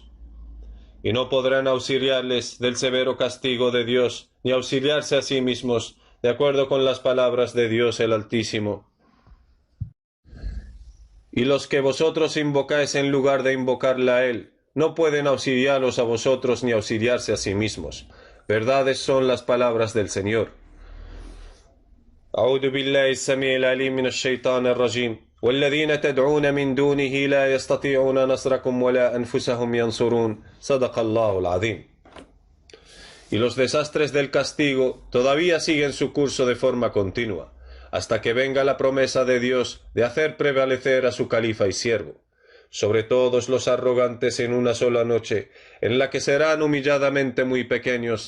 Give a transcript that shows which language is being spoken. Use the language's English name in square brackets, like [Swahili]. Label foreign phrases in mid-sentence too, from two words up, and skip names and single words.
[Spanish] Y no podrán auxiliarles del severo castigo de Dios, ni auxiliarse a sí mismos, de acuerdo con las palabras de Dios el Altísimo. Y los que vosotros invocáis en lugar de invocarle a Él, no pueden auxiliaros a vosotros ni auxiliarse a sí mismos. Verdades son las palabras del Señor. [Arabic] أعوذ بالله السميع العليم من الشيطان الرجيم والذين تدعون من دونه لا يستطيعون نصركم ولا أنفسهم ينصرون صدق الله العظيم. [Spanish] Y los desastres del castigo todavía siguen su curso de forma continua, hasta que venga la promesa de Dios de hacer prevalecer a su califa y siervo sobre todos los arrogantes en una sola noche, en la que serán humilladamente muy pequeños.